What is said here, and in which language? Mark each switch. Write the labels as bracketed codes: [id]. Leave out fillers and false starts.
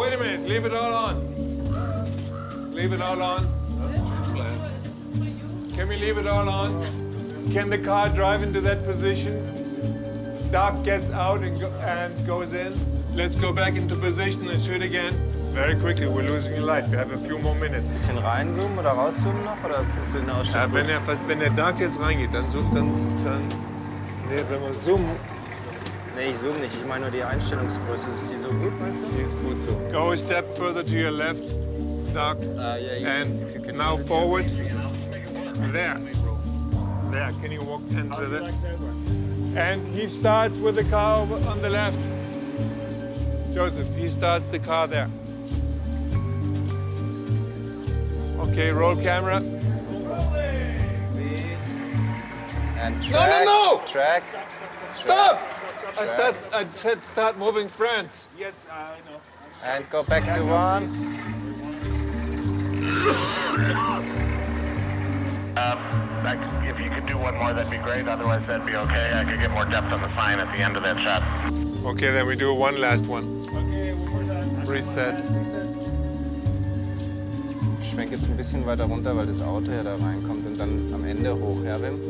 [en] Wait a minute, leave it all on. Leave it all on. Can we leave it all on? Can the car drive into that position? Doc gets out and goes in. Let's go back into position and shoot again. Very quickly, we're losing light. We have a few more minutes. [de] Bisschen reinzoomen oder rauszoomen noch? Oder findest du den Ausschnitt gut? Wenn der Dark jetzt reingeht, dann nee, wenn wir zoomen. Nee, ich zoome nicht. Ich meine nur die Einstellungsgröße. Ist die so gut, meinst du? Die ist gut so. [en] Go a step further to your left, Dark. And now forward. There. There. Can you walk into that? And he starts with the car on the left. Joseph, he starts the car there. Okay, roll camera. And track. No! Track. Stop! I said start moving France. Yes, I know. And go back to one. If you could do one more, that'd be great. Otherwise, that'd be okay. I could get more depth on the sign at the end of that shot. Okay, then we do one last one. Okay, one more time. Reset. [de] Ich schwenke jetzt ein bisschen weiter runter, weil das Auto ja da reinkommt und dann am Ende hoch, ja, Wim?